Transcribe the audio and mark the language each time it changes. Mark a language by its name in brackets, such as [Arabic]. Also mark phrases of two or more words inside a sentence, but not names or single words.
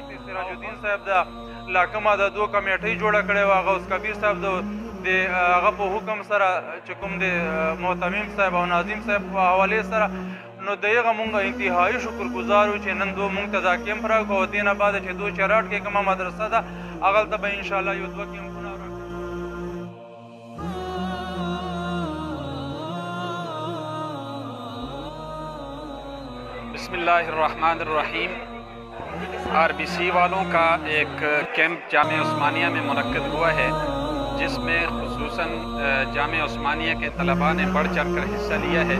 [Pashto] سراج الدین صاحب دا لا کومه د دو کمیټۍ جوړه کړې وه، غوث کبیر صاحب د هغه په حکم سره چې کوم د محتمیم صاحب او ناظم صاحب په حوالې سره، نو د هغه مونږ انتهایي شکرګزار وو چې نن دو مونږ ته دا کیمپ راکړو. او دې نه بعد چې دو چراټ کې کومه مدرسه ده هغلته به انشاءالله یو 2 کیمپونه راکړو. [Arabic] بسم اللہ الرحمن الرحیم. [Urdu] آر بی سی والوں کا ایک کیمپ جامعہ عثمانیہ میں منعقد ہوا ہے جس میں خصوصاً جامعہ عثمانیہ کے طلباء نے بڑھ چڑھ کر حصہ لیا ہے.